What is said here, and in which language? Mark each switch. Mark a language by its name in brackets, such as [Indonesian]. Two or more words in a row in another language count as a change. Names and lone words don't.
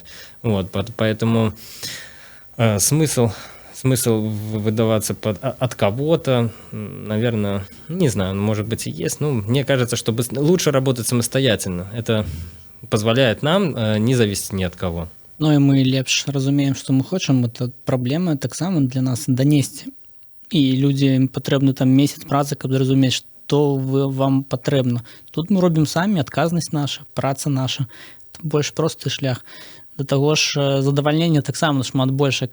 [Russian] Поэтому смысл выдаваться от кого-то, наверное, не знаю, может быть и есть. Мне кажется, что лучше работать самостоятельно. Это позволяет нам не зависеть ни от кого. [Belarusian] Ну і ми лепш разумеем, што мы хочам, это праблема таксама для нас данесці. І людзям патрэбны там месяц працы, каб зразумець, што вам патрэбна. Тут мы робім самі, адказнасць наша, праца наша. Больш просты шлях. Да таго ж задавальнення таксама шмат большае.